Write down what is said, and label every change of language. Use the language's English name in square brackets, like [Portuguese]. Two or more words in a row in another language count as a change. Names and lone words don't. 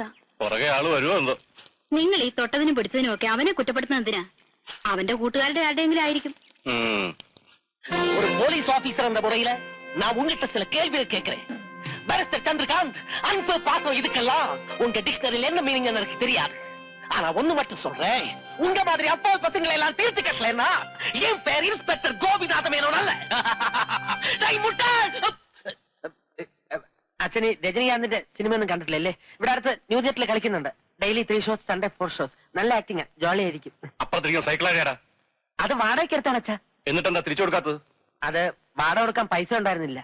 [Malayalam] പുറകെ ആള് വരുമോ എന്തോ. നിങ്ങൾ ഈ തൊട്ടതിനും പിടിച്ചതിനും ഒക്കെ അവനെ കുറ്റപ്പെടുത്തുന്ന എന്തിനാ? അവന്റെ കൂട്ടുകാരുടെ ആരുടെയെങ്കിലും ആയിരിക്കും. [Tamil] ஒரு [English] police officer [Tamil] என்ற முறையில நான் உங்ககிட்ட சில கேள்விகள் கேட்கிறேன். பாரிஸ்டர் சந்திரகாந்த், அன்பு பாசம் இதுக்கெல்லாம் உங்க டிக்ஷனரியில் என்ன மீனிங் எனக்கு தெரியாது. ஆனா ஒண்ணு மட்டும் சொல்றேன், உங்க மாதிரி அப்பா பசங்களை எல்லாம் தீர்த்து கட்டலன்னா என் பேர் இன்ஸ்பெக்டர் கோபிநாத மேனோன் அல்ல. [Malayalam] അച്ഛന് രജനീകാന്തിന്റെ സിനിമ ഒന്നും കണ്ടിട്ടില്ലല്ലേ? ഇവിടെ അടുത്ത് ന്യൂ തിയേറ്ററിൽ കളിക്കുന്നുണ്ട്. [English] daily 3 shows, Sunday 4 shows. [Malayalam] നല്ല ആക്ടിങ്, ജോളി ആയിരിക്കും. അപ്പുറത്തിരിക്കുന്ന സൈക്കിളാകാരാ? അത് വാടകയ്ക്ക് എടുത്താണ് അച്ഛാ. എന്നിട്ടെന്താ തിരിച്ചു കൊടുക്കാത്തത്? അത് വാടക കൊടുക്കാൻ പൈസ ഉണ്ടായിരുന്നില്ല.